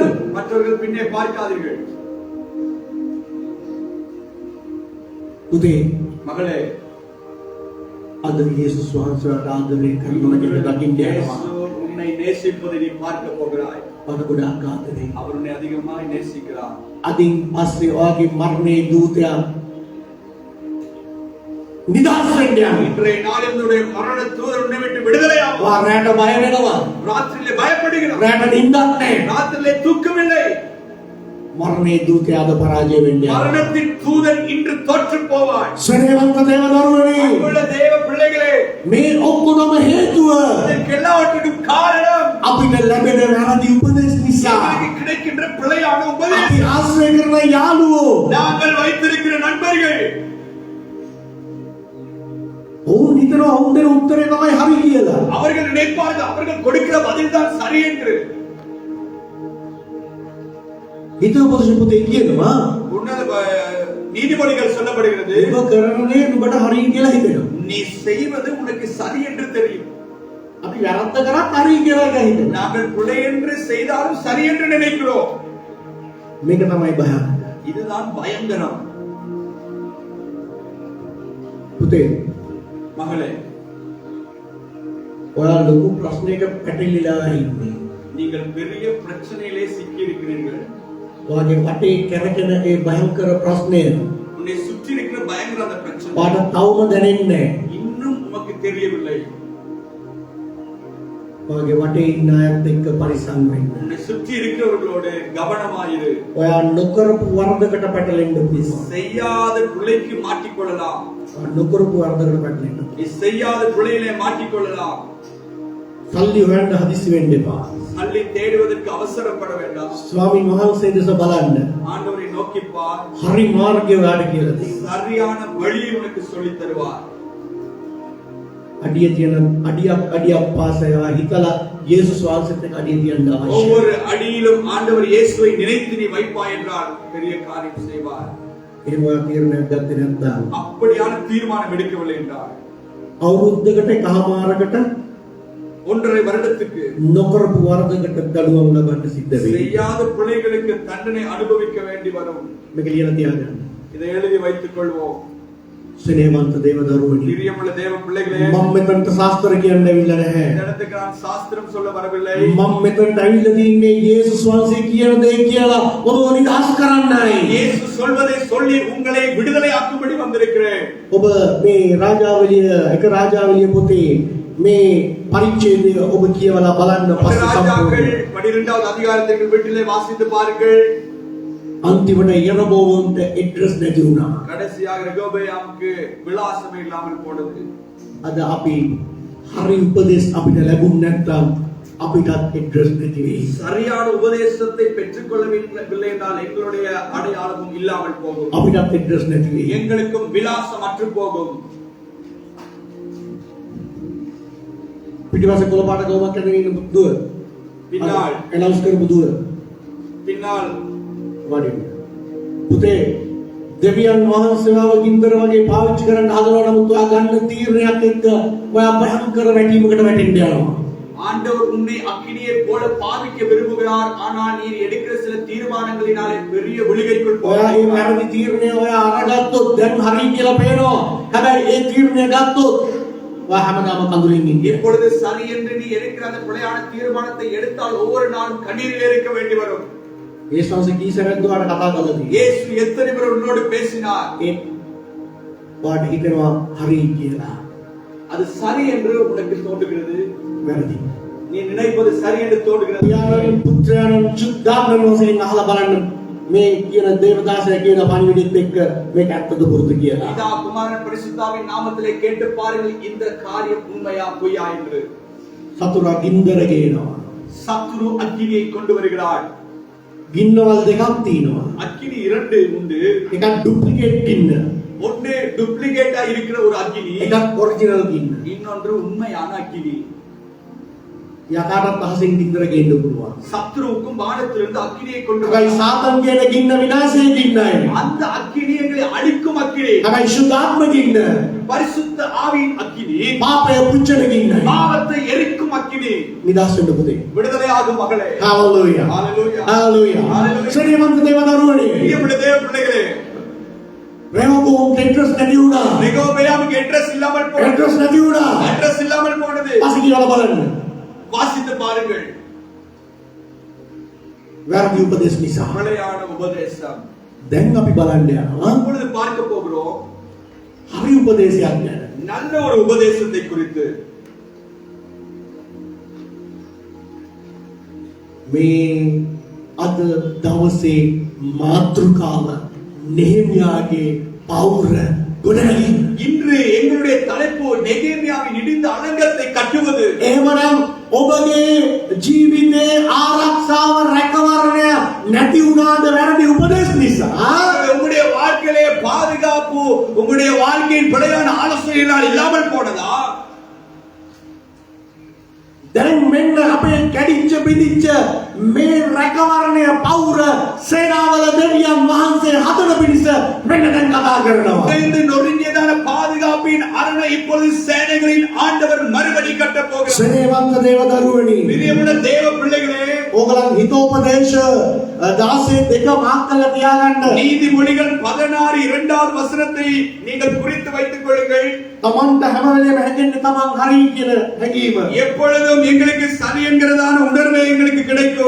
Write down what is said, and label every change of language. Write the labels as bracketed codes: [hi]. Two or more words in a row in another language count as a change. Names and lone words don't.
[ta] மற்றவர்கள் பின்னே பார்க்காதீர்கள். [si] පුතේ [ta] மகளே, [si] අද යේසුස් වහන්සේට ආදරය කරනවා කියලා දකින්න [ta] இயேசு [si] යනවා. [ta] உன்னை நேசிப்பதை நீ பார்க்க போகிறாய். [si] ඔයාට ගොඩාක් ආදරේ. [ta] அவர் உன்னை அதிகமாய் நேசிக்கிறார். [si] අදින් පස්සේ ඔයාගේ මරණයේ දූතයා නිදහස් වෙන්න යනවා. [ta] இன்றைய நாளில் உன்னுடைய மரண தூதர் உன்னை விட்டு விடுதலையாகும். [si] ඔයා රැට බය වෙනවා. [ta] ராத்திரியிலே பயப்படுகிறார். [si] රැට නිින්දක් නැහැ. [ta] ராத்திரியிலே தூக்கமில்லை. [si] මරණයේ දූතයාද පරාජය වෙන්න යනවා. [ta] மரணத்தின் தூதன் இன்று தோற்று போவாய். [si] ස්නේහවන්ත දේව දරුවනේ [ta] அன்புள்ள தேவ பிள்ளைகளே, [si] මේ ඔක්කොම හේතුව [ta] இதற்கெல்லாவற்றுக்கும் காரணம் [si] අපිට ලැබෙන වැරදි උපදෙස් නිසා. [ta] நமக்கு கிடைக்கின்ற பிழையான [si] අපි [ta] உபதேசம். [si] ආශ්‍රය කරන යාළුවෝ [ta] நாங்கள் வைத்திருக்கிற நண்பர்கள் [si] ඔවුන් හිතනවා ඔවුන් දෙන උත්තරේ තමයි හරි කියලා. [ta] அவர்கள் நினைப்பார்கள் அவர்கள் கொடுக்கிற பதில் தான் சரி என்று. [si] හිතවපොදුෂ පුතේ කියනවා [ta] உன்னத நீதிமொழிகள் சொல்லப்படுகிறது, [si] ඔබ කරන දේ නුඹට හරි කියලා හිතෙනවා. [ta] நீ செய்வது உனக்கு சரி என்று தெரியும். [si] අපි වැරද්ද කරත් හරි කියලා හිතෙනවා. [ta] நாங்கள் பிழை என்று செய்தாலும் சரி என்று நினைக்கிறோம். [si] මේක තමයි භයානක. [ta] இதுதான் பயங்கரம். [si] පුතේ [ta] மகளே, [si] ඔයා ලොකු ප්‍රශ්නයක පැටලිලා ඉන්නේ. [ta] நீங்கள் பெரிய பிரச்சனையிலே சிக்கி இருக்கிறீர்கள். [si] ඔයාගේ වටේ කැරකෙන ඒ භයංකර ප්‍රශ්නය [ta] உன்னை சுற்றி இருக்கிற பயங்கர அந்த பிரச்சனை [si] ඔයාට තවම දැනෙන්නේ නැහැ. [ta] இன்னும் உமக்கு தெரியவில்லை. [si] ඔයාගේ වටේ ඉන්න අයත් එක්ක පරිස්සම් වෙන්න. [ta] உன்னை சுற்றி இருக்கிறவர்களோடு கவனமாயிரு. [si] ඔයා නොකරපු වරදකට පැටලෙන්න please. [ta] செய்யாத பிழைக்கு மாட்டிக்கொள்ளலாம். [si] ඔයා නොකරපු වරදකට පැටලෙන්න. [ta] நீ செய்யாத பிழையிலே மாட்டிக்கொள்ளலாம். [si] සල්ලි හොයන්න හදිසි වෙන්න එපා. [ta] அள்ளி தேடுவதற்கு அவசரப்பட வேண்டாம். [si] ස්වාමීන් වහන්සේ දෙස බලන්න. [ta] ஆண்டவரை நோக்கி பார். [si] හරි මාර්ගය ඔයාට කියලා දෙන්න. [ta] சரியான வழியை உனக்கு சொல்லித் தருவார். [si] අඩිය තියෙන අඩියක් පාසය හිතලා යේසුස් වහන්සේත් එක්ක අඩිය තියන්න අවශ්‍යයි. [ta] ஒவ்வொரு அடியிலும் ஆண்டவர் இயேசுவை நினைத்து நீ வைப்பாய் என்றால் பெரிய காரியம் செய்வார். [si] එහෙම ඔයා තීරණයක් ගත්තේ නැත්නම් [ta] அப்படியான தீர்மானம் எடுக்கவில்லை என்றால் [si] අවුරුද්දකට එකමාරකට [ta] ஒன்றரை வருடத்துக்கு [si] නොකරපු වරදකට දඩුවම් ලබන්න සිද්ධ වෙයි. [ta] செய்யாத பிழைகளுக்கு தண்டனை அனுபவிக்க வேண்டி வரும். [si] මේක ලියලා තියාගන්න. [ta] இதை எழுதி வைத்துக் கொள்வோம். [si] ස්නේහවන්ත දේව දරුවනි. [ta] பிரியமுள்ள தேவ பிள்ளைகளே, [si] මම මෙතනට ශාස්ත්‍ර කියන්න ඇවිල්ලා නැහැ. [ta] இந்த இடத்துக்கு நான் சாஸ்திரம் சொல்ல வரவில்லை. [si] මම මෙතනට ඇවිල්ලා තින්නේ යේසුස් වහන්සේ කියන දේ කියලා ඔබව නිදහස් කරන්නයි. [ta] இயேசு சொல்வதை சொல்லி உங்களை விடுதலை ஆக்கும்படி வந்திருக்கிறேன். [si] ඔබ මේ රාජාවලිය පොතේ මේ පරිච්ඡේදය ඔබ කියවලා බලන්න පස්සේ [ta] ராஜாக்கள் [si] සම්පූර්ණ [ta] 12வது அதிகாரத்தை வீட்டிலே வாசித்து பாருங்கள். [si] අන්තිමට යරබෝවන්ට ඇඩ්‍රස් නැති වුණා. [ta] கடைசியாக ரெகோபெயாமுக்கு விலாசமே இல்லாமல் போனது. [si] අද අපි හරි උපදේශ අපිට ලැබුණ නැත්නම් අපිටත් ඇඩ්‍රස් නැති වෙයි. [ta] சரியான உபதேசத்தை பெற்றுக்கொள்ளவில்லை என்றால் எங்களுடைய அடையாளமும் இல்லாமல் போகும். [si] අපිටත් ඇඩ්‍රස් නැති වෙයි. [ta] எங்களுக்கும் விலாசம் அற்று போகும். [si] පිටිපස්සේ කොළ පාට ගවුමක් කරගෙන ඉන්න දුව. පින්නාල්. ඇනවුන්ස් කරපු දුව. [ta] பின்னால் [si] වඩින්න. පුතේ දෙවියන් වහන්සේව ගින්දර වගේ පාවිච්චි කරන්න හදනවා නමුත් ඔයා ගන්න තීරණයක් එක්ක ඔයා භයංකර වැටීමකට වැටෙන්න යනවා. [ta] ஆண்டவர் உன்னை அக்கினியை போல பாவிக்க விரும்புகிறார். ஆனால் நீ எடுக்கிற சில தீர்மானங்களினாலே பெரிய விழுகைக்குள் [si] ඔයා මේ වැරදි තීරණය ඔයා අරගත්තොත් දැන් හරි කියලා පේනවා. හැබැයි ඒ තීරණය ගත්තොත් ඔයා හැමදාම කඳුලින් ඉන්නේ. [ta] இப்பொழுது சரி என்று நீ எடுக்கிற அந்த பிழையான தீர்மானத்தை எடுத்தால் ஒவ்வொரு நாளும் கண்ணீரில் இருக்க வேண்டி வரும். [si] යේසුස් වහන්සේ කී සැරයක් දුවට කතා කළාද? [ta] இயேசு எத்தனை பேர் உன்னோடு பேசினார்? [si] ඒ ඔයාට හිතෙනවා හරි කියලා. [ta] அது சரி என்று உனக்கு தோன்றுகிறது. [si] වැරදි. [ta] நீ நினைப்பது சரி என்று தோன்றுகிறது. [si] පියාණන් පුත්‍රයන් සුද්ධාත්මයන් වශයෙන් අහලා බලන්න මේ කියන දේවදාසය කියන පණිවිඩෙත් එක්ක මේක ඇත්තද පුරුදු කියලා. [ta] பிதா குமாரன் பரிசுத்தாவின் நாமத்திலே கேட்டு பாருங்கள் இந்த காரியம் உண்மையா பொய்யா என்று. [si] සතුරා ගින්දර ගේනවා. [ta] சத்துரு அக்கினியை கொண்டு வருகிறார். [si] ගින්නවල් දෙකක් තියෙනවා. [ta] அக்கினி இரண்டு உண்டு. [si] එකක් ඩුප්ලිකේට් ගින්න. [ta] ஒன்று டுப்ளிகேட்டா இருக்கிற ஒரு அக்கினி, [si] එකක් ඔරිජිනල් ගින්න. [ta] இன்னொன்று உண்மையான அக்கினி. [si] යකාටත් අහසින් ගින්දර ගේන්න පුළුවන්. [ta] சத்துருவுக்கும் வானத்திலிருந்து அக்கினியை கொண்டு [si] හැබැයි සාතන් කියන ගින්න විනාශයේ ගින්නයි. [ta] அந்த அக்கினி எங்களை அழிக்கும் அக்கினி. [si] හැබැයි සුද්ධාත්ම ගින්න [ta] பரிசுத்த ஆவியின் அக்கினி [si] පාපය පුච්චන ගින්නයි. [ta] பாவத்தை எரிக்கும் அக்கினி. [si] නිදහස් වෙන්න පුතේ. [ta] விடுதலையாகும் மகளே. [si] හalleluya. [ta] ஹalleluya. [si] හalleluya. ශ්‍රේණිමන්ත දේව දරුවනේ. [ta] பிரியமுள்ள தேவ பிள்ளைகளே, [si] රෙහෝබෝම් ඇඩ්‍රස් නැති වුණා. [ta] ரெகோபெயாமுக்கு அட்ரஸ் இல்லாமல் போனது. [si] ඇඩ්‍රස් නැති වුණා. [ta] அட்ரஸ் இல்லாமல் போனது. [si] පස්සේ කියලා බලන්න. [ta] வாசித்து பாருங்கள். [si] වැරදි උපදේශ නිසා. [ta] பிழையான உபதேசம். [si] දැන් අපි බලන්න යනවා. [ta] இப்பொழுது பார்க்க போகிறோம். [si] හරි උපදේශයක් ගැන. [ta] நல்ல ஒரு உபதேசத்தை குறித்து [si] මේ අද දවසේ මාතෘකාව නෙහෙමියාගේ පෞර ගොඩනැගීම. [ta] இன்று எங்களுடைய தலைப்பு நெகேமியாவின் இடிந்த அலங்கத்தை கட்டுவது. [si] එහෙමනම් ඔබගේ ජීවිතේ ආරක්ෂාව රැකවරණය නැති වුණාද වැරදි උපදේශ නිසා? [ta] உங்களுடைய வாழ்க்கையிலே பாதுகாப்பு உங்களுடைய வாழ்க்கையின் பிழையான ஆலோசனைகளால் இல்லாமல் போனதா? [si] දැන් මෙන්න අපේ කැඩිච්ච බිඳිච්ච මේ රැකවරණය පෞර සේනාවල දෙවියන් වහන්සේ හදන පිණිස මෙන්න දැන් කතා කරනවා. [ta] இந்த நொறுங்கியதான பாதுகாப்பின் அரணை இப்பொழுது சேனைகளின் ஆண்டவர் மறுபடி கட்டப் போகிறார். [si] සේනවන්ත දේවදරුවනි, [ta] பிரியமுள்ள தேவ பிள்ளைகளே, [si] ඕගලන් හිතෝපදේශ 16:2 මාක් කරලා තියාගන්න. [ta] நீதிமொழிகள் 16 இரண்டாவது வசனத்தை நீங்கள் குறித்து வைத்துக் கொள்ளுங்கள். [si] තමන්ට හැම වෙලේම හැදෙන්නේ තමන් හරි කියන හැඟීම. [ta] எப்பொழுதும் எங்களுக்கு சரி என்கிறதான உணர்வு எங்களுக்கு கிடைக்கும்.